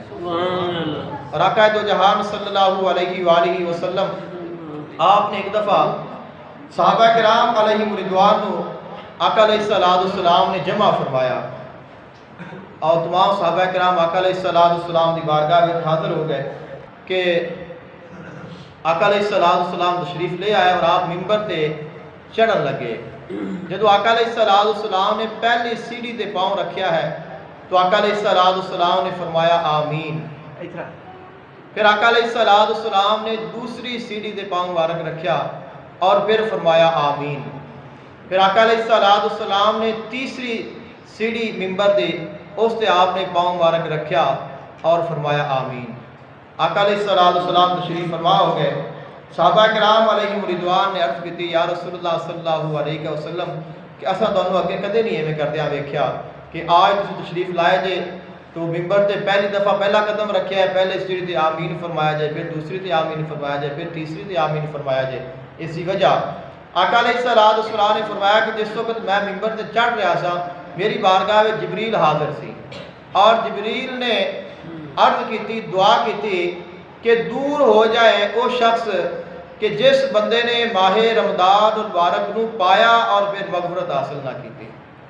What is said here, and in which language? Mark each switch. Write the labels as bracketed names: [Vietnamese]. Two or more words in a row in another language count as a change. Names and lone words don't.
[Punjabi] اور آقا دو جہان [Arabic] صلی اللہ علیہ وآلہ وسلم [Punjabi] آپ نے ایک دفعہ صحابہ کرام [Arabic] علیہ رضوان [Punjabi] نو آقا [Arabic] علیہ السلام [Punjabi] نے جمع فرمایا، اور تمام صحابہ کرام آقا [Arabic] علیہ السلام [Punjabi] دی بارگاہ میں حاضر ہو گئے کہ آقا [Arabic] علیہ السلام [Punjabi] تشریف لے آئے، اور آپ ممبر تے چڑھن لگے۔ جدو آقا [Arabic] علیہ السلام [Punjabi] نے پہلی سیڑھی تے پاؤں رکھیا ہے تو آقا [Arabic] علیہ السلام [Punjabi] نے فرمایا آمین۔ پھر آقا [Arabic] علیہ السلام [Punjabi] نے دوسری سیڑھی تے پاؤں مبارک رکھیا اور پھر فرمایا آمین۔ پھر آقا [Arabic] علیہ السلام [Punjabi] نے تیسری سیڑھی ممبر دے اس تے آپ نے پاؤں مبارک رکھیا اور فرمایا آمین۔ آقا [Arabic] علیہ السلام [Punjabi] تشریف فرما ہو گئے۔ صحابہ کرام [Arabic] علیہ رضوان [Punjabi] نے عرض کی [Arabic] یا رسول اللہ صلی اللہ علیہ وسلم [Punjabi] کہ اساں تانوں اگے کدے نہیں ایویں کردیا ویکھیا کہ آج تسی تشریف لائے جے تو ممبر تے پہلی دفعہ پہلا قدم رکھیا ہے، پہلے سیڑھی تے آمین فرمایا جائے، پھر دوسری تے آمین فرمایا جائے، پھر تیسری تے آمین فرمایا جائے۔ اسی وجہ آقا [Arabic] علیہ السلام [Punjabi] نے فرمایا کہ جس وقت میں ممبر تے چڑھ رہا سا، میری بارگاہ میں جبریل حاضر سی، اور جبریل نے عرض کی، دعا کی کہ دور ہو جائے وہ شخص کہ جس بندے نے ماہ رمضان المبارک نو پایا اور پھر مغفرت حاصل نہ کی تھی،